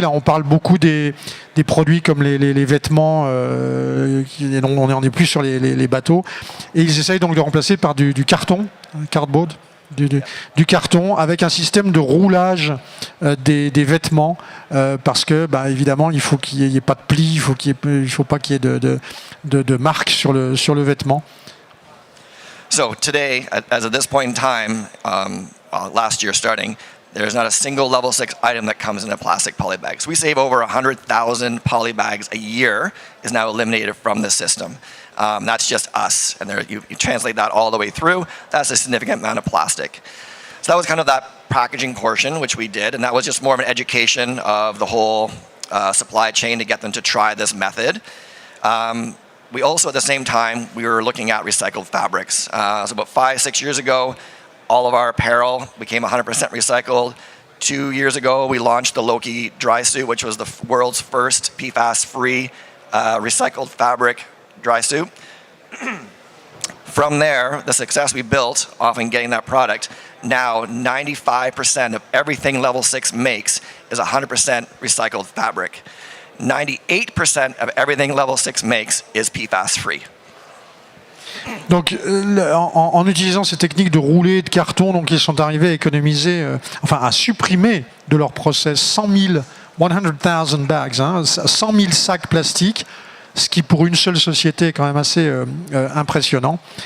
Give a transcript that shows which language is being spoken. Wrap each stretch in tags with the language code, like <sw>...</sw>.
<fr>Là, on parle beaucoup des produits comme les vêtements, on n'est plus sur les bateaux. Et ils essayent donc de remplacer par du carton, cardboard. du carton avec un système de roulage des vêtements parce que évidemment il faut qu'il n'y ait pas de plis, il faut pas qu'il y ait de marques sur le vêtement.</fr> <en>So today, as of this point in time, last year starting, there's not a single level 6 item that comes in a plastic poly bag. So we save over 100,000 poly bags a year is now eliminated from the system. That's just us. And there, you translate that all the way through, that's a significant amount of plastic. So that was kind of that packaging portion, which we did. And that was just more of an education of the whole supply chain to get them to try this method. We also, at the same time, we were looking at recycled fabrics. So about 5-6 years ago, all of our apparel became 100% recycled. 2 years ago, we launched the Loki dry suit, which was the world's first PFAS-free recycled fabric dry suit. From there, the success we built off in getting that product, now 95% of everything Level 6 makes is 100% recycled fabric. 98% of everything Level 6 makes is PFAS-free.</en> <fr>Donc, en utilisant ces techniques de rouler de carton, donc ils sont arrivés à économiser, à supprimer de leur process 100 000 bags, 100 000 sacs plastiques, ce qui pour une seule société est quand même assez impressionnant.</fr>